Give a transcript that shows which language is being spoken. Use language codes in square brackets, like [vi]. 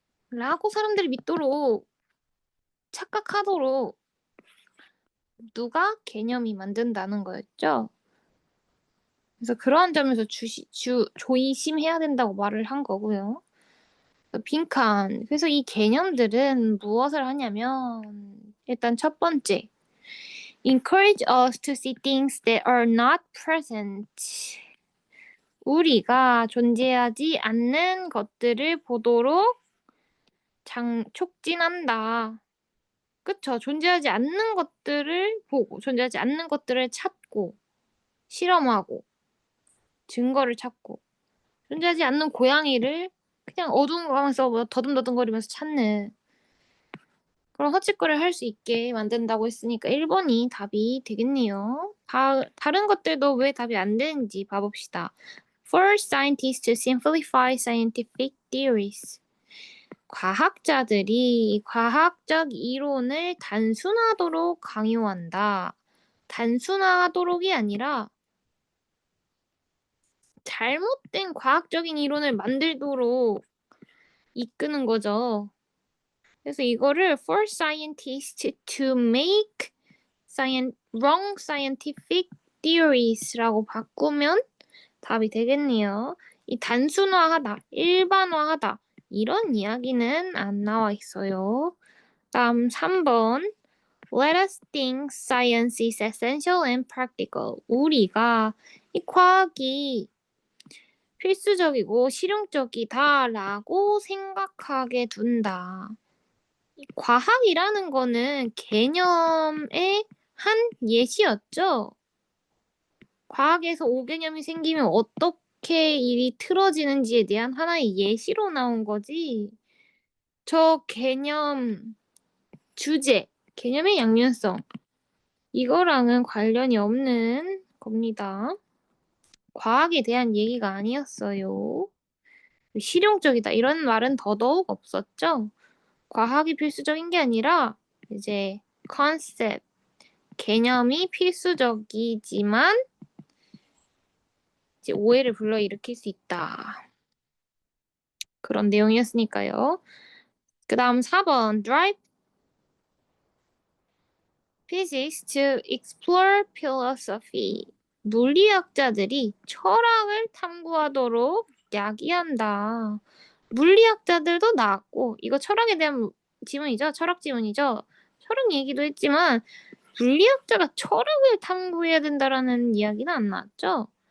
[ko] 라고 사람들이 믿도록 착각하도록 누가 개념이 만든다는 거였죠. 그래서 그러한 점에서 조심해야 된다고 말을 한 거고요. 빈칸. 그래서 이 개념들은 무엇을 하냐면 일단 첫 번째, [en] encourage us to see things that are not present. [ko] 우리가 존재하지 않는 것들을 보도록 촉진한다. 그쵸? 존재하지 않는 것들을 보고, 존재하지 않는 것들을 찾고, 실험하고, 증거를 찾고, 존재하지 않는 고양이를 그냥 어두운 방에서 뭐 더듬더듬거리면서 찾는 그런 헛짓거리를 할 수 있게 만든다고 했으니까 1번이 답이 되겠네요. 다른 것들도 왜 답이 안 되는지 봐봅시다. [en] For scientists to simplify scientific theories. [ko] 과학자들이 과학적 이론을 단순하도록 강요한다. 단순하도록이 아니라 잘못된 과학적인 이론을 만들도록 이끄는 거죠. 그래서 이거를 [en] for scientists to make wrong scientific theories [ko] 라고 바꾸면 답이 되겠네요. 이 단순화하다, 일반화하다 이런 이야기는 안 나와 있어요. 다음 3번 [en] Let us think science is essential and practical. [ko] 우리가 이 과학이 필수적이고 실용적이다라고 생각하게 둔다. 과학이라는 거는 개념의 한 예시였죠. 과학에서 5개념이 생기면 어떻게 일이 틀어지는지에 대한 하나의 예시로 나온 거지. 저 개념, 주제, 개념의 양면성 이거랑은 관련이 없는 겁니다. 과학에 대한 얘기가 아니었어요. 실용적이다 이런 말은 더더욱 없었죠. 과학이 필수적인 게 아니라 이제 컨셉, 개념이 필수적이지만 이제 오해를 불러일으킬 수 있다. 그런 내용이었으니까요. 그 다음 4번 [en] Drive physics to explore philosophy. [ko] 물리학자들이 철학을 탐구하도록 야기한다. 물리학자들도 나왔고 이거 철학에 대한 지문이죠. 철학 지문이죠. 철학 얘기도 했지만 물리학자가 철학을 탐구해야 된다라는 이야기는 안 나왔죠.